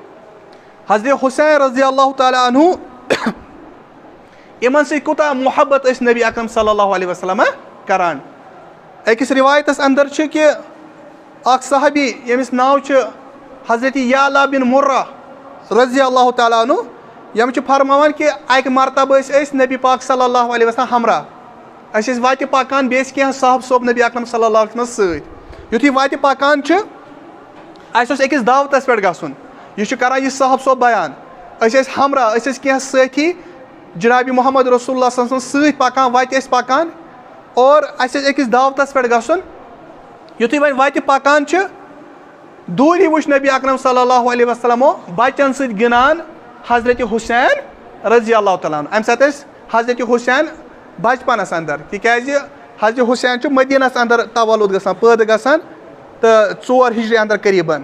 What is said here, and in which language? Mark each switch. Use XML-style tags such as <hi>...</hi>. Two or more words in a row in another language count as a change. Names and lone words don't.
<ks>حضرت حُسین</ks> <ar>رضی اللہ تعالیٰ عنہ</ar> <ks>یِمن سۭتۍ کوٗتاہ محبت ٲسۍ نبی اکرم</ks> <ar>صلی اللہ علیہ وسلم</ar> <ks>کران أکِس رِوایتس اندر چھُ کہِ اکھ صحابی ییٚمِس ناو چھُ حضرت یعلا بن مرہ رضی</ks> <ar>اللہ تعالیٰ عنہ</ar> <ks>یِم چھِ فرماوان کہِ اکہِ مرتبہٕ ٲسۍ أسۍ نبی پاک</ks> <ar>صلی اللہ علیہ وسلم</ar> <ks>ہمراہ أسۍ ٲسۍ وتہِ پکان بیٚیہِ ٲسۍ کینٛہہ صاحب صوب نبی اکرم</ks> <ar>صلی اللہ علیہ وسلم</ar> <ks>سۭتۍ یُتھُے وتہِ پکان چھِ اسہِ اوس أکِس دعوتس پٮ۪ٹھ گژھُن یہِ چھُ کران یہِ صاحب صوب بیان أسۍ ٲسۍ ہمراہ أسۍ ٲسۍ کینٛہہ سٲتھی جناب محمد رسول اللہ</ks> <ar>صلی اللہ علیہ وسلم</ar> <ks>سۭتۍ پکان وتہِ ٲسۍ پکان اور اَسہِ ٲسۍ أکِس دعوتَس پٮ۪ٹھ گژھُن یُتھُے وۄنۍ وتہِ پکان چھِ دوٗری وٕچھ نبی اکرم</ks> <ar>صلی اللہ علیہ وسلمو</ar> <ks>بچن سۭتۍ گِنٛدان حضرت حسین</ks> <ar>رضی اللہ تعالیٰ عنہ.</ar> <ks>اَمہِ ساتہٕ ٲسۍ حضرت حسین بچپنس اندر تِکیازِ حضرت حسین چھُ مدیٖنس اندر تولُد گژھان پٲدٕ گژھان تہٕ 4 ہجری اندر قریٖبن.</ks>